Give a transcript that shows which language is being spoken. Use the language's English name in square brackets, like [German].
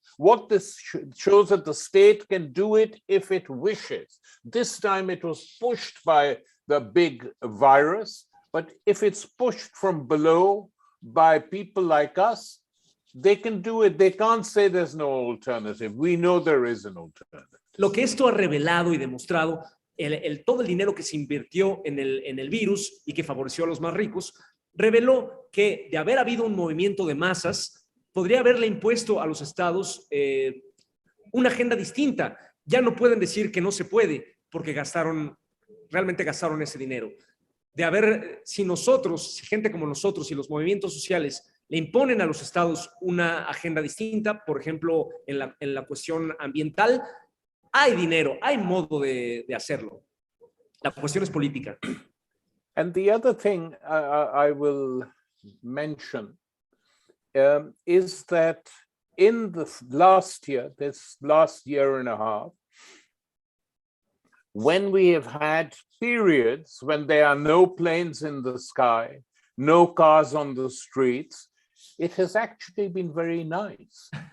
[English] What this shows that the state can do it if it wishes. This time it was pushed by the big virus, but if it's pushed from below by people like us, they can do it. They can't say there's no alternative. We know there is an alternative. [Spanish] Lo que esto ha revelado y demostrado, todo el dinero que se invirtió en el virus y que favoreció a los más ricos, reveló que de haber habido un movimiento de masas, podría haberle impuesto a los estados una agenda distinta. Ya no pueden decir que no se puede porque realmente gastaron ese dinero. Si gente como nosotros y los movimientos sociales le imponen a los estados una agenda distinta, por ejemplo, en la cuestión ambiental, hay dinero, hay modo de hacerlo. La cuestión es política. [English] And the other thing I will mention is that in this last year and a half, when we have had periods when there are no planes in the sky, no cars on the streets, it has actually been very nice.